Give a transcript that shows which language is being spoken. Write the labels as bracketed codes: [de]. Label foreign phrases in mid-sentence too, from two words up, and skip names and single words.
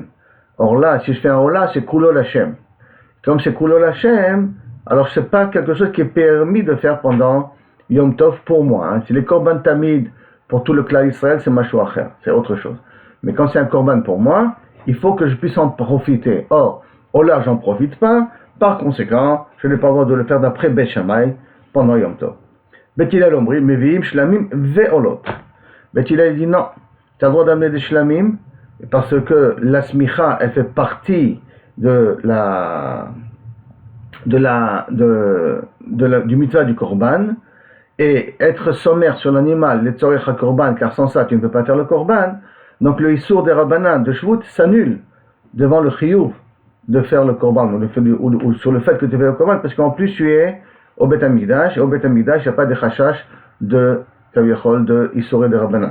[fr] Or là, si je fais un Ola, c'est [he] כולו לכם. [fr] Comme c'est [he] כולו לכם, [fr] alors c'est pas quelque chose qui est permis de faire pendant Yom Tov pour moi. Si les [he] קרבן תמיד [fr] pour tout le clan Israël, c'est [he] משהו אחר, [fr] c'est autre chose. Mais quand c'est un korban pour moi, il faut que je puisse en profiter. Or, Ola, j'en profite pas. Par conséquent, je n'ai pas le droit de le faire d'après Bet Shammai pendant Yom Tov. [he] בית הלל אומרים, מביאים שלמים ועולות. [fr] Bet Hillel dit non, tu as le droit d'amener des Shlamim parce que la smicha, elle fait partie du mitzvah du korban, et être sommaire sur l'animal, les [he] צורך הקרבן, [fr] car sans ça tu ne peux pas faire le korban, donc le issour des rabbanan de Shvut s'annule devant le chiyuv de faire le korban, ou sur le fait que tu fais le korban, parce qu'en plus tu es au Bet Hamikdash, et au Bet Hamikdash, il n'y a pas de chashash de kaviachol, de Issoré de Rabbanan.